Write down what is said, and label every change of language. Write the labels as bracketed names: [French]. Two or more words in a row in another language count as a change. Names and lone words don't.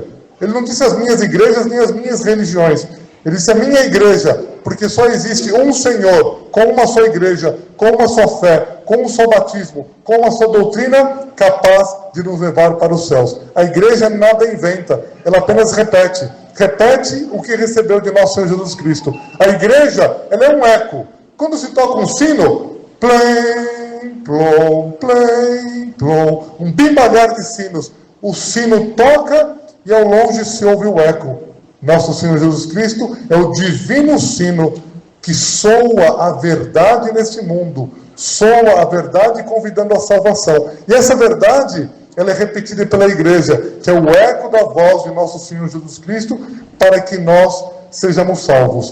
[Portuguese] Ele não disse as minhas igrejas, nem as minhas religiões. Ele disse a minha igreja, porque só existe um Senhor, com uma só igreja, com uma só fé, com um só batismo, com uma só doutrina, capaz de nos levar para os céus. A igreja nada inventa, ela apenas repete o que recebeu de nosso Senhor Jesus Cristo. A igreja, ela é um eco. Quando se toca um sino, plém, plom, plém, plom, um bimbalhar de sinos, o sino toca e ao longe se ouve o eco. Nosso Senhor Jesus Cristo é o divino sino que soa a verdade neste mundo, soa a verdade convidando à salvação. E essa verdade, ela é repetida pela igreja, que é o eco da voz de nosso Senhor Jesus Cristo, para que nós sejamos salvos.